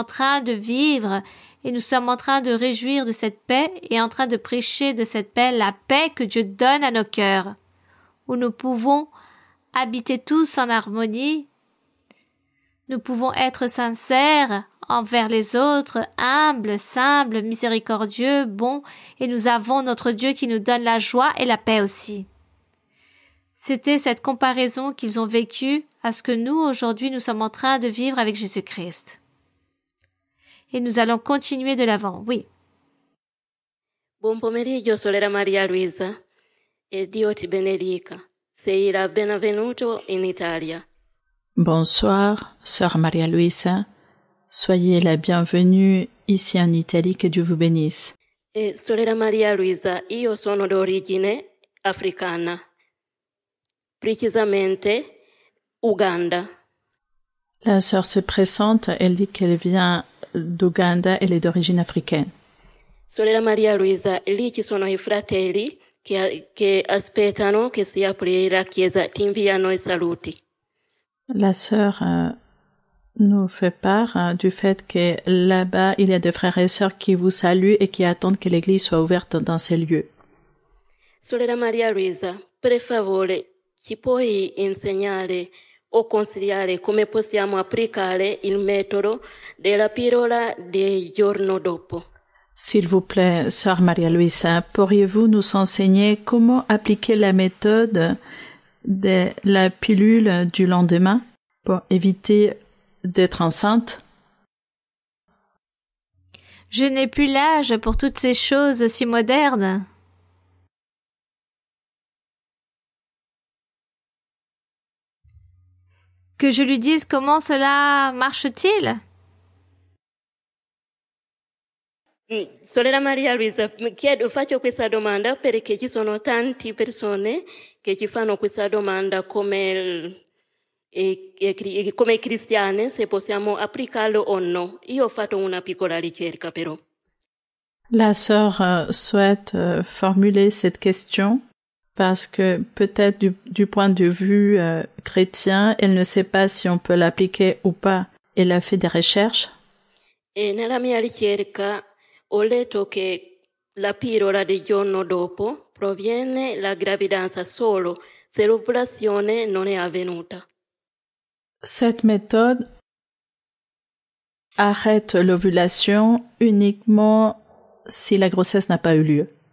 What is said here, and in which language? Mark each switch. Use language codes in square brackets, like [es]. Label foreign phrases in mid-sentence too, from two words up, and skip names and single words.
[fr] train de vivre et nous sommes en train de réjouir de cette paix et en train de prêcher de cette paix, la paix que Dieu donne à nos cœurs, où nous pouvons habiter tous en harmonie, nous pouvons être sincères envers les autres, humbles, simples, miséricordieux, bons, et nous avons notre Dieu qui nous donne la joie et la paix aussi. C'était cette comparaison qu'ils ont vécue à ce que nous, aujourd'hui, nous sommes en train de vivre avec Jésus-Christ. Et nous allons continuer de l'avant, oui. [it] Buon pomeriggio, sorella Maria Luisa, e Dio ti benedica. Sei la benvenuto in Italia. [fr] Bonsoir, sœur Maria Luisa. Soyez la bienvenue ici en Italie, que Dieu vous bénisse. [it] Sorella Maria Luisa, io sono d'origine africana, precisamente Uganda. [fr] La sœur se présente, elle dit qu'elle vient d'Ouganda, elle est d'origine africaine. [it] Sorella Maria Luisa, lì ci sono i fratelli che aspettano che si apri la chiesa, ti inviano i saluti. [fr] La sœur nous fait part du fait que là-bas, il y a des frères et sœurs qui vous saluent et qui attendent que l'église soit ouverte dans ces lieux. [it] Sorella Maria Luisa, per favore, ci puoi insegnare o consigliare come possiamo applicare il metodo della pillola del giorno dopo? [fr] S'il vous plaît, sœur Maria Luisa, pourriez-vous nous enseigner comment appliquer la méthode de la pilule du lendemain pour éviter d'être enceinte? Je n'ai plus l'âge pour toutes ces choses si modernes. Que je lui dise comment cela marche-t-il? [it] Sorella Maria Luisa, faccio questa domanda perché ci sono tante persone che ci fanno questa domanda come cristiane, se possiamo applicarlo o no. Io ho fatto una piccola ricerca però. [fr] La sœur souhaite formuler cette question parce que peut-être du point de vue chrétien, elle ne sait pas si on peut l'appliquer ou pas. Elle a fait des recherches. [it] E nella mia ricerca ho letto che la pillola del giorno dopo proviene la gravidanza solo se l'ovulazione non è avvenuta. [fr] Cette méthode arrête l'ovulation uniquement si la grossesse n'a pas eu lieu.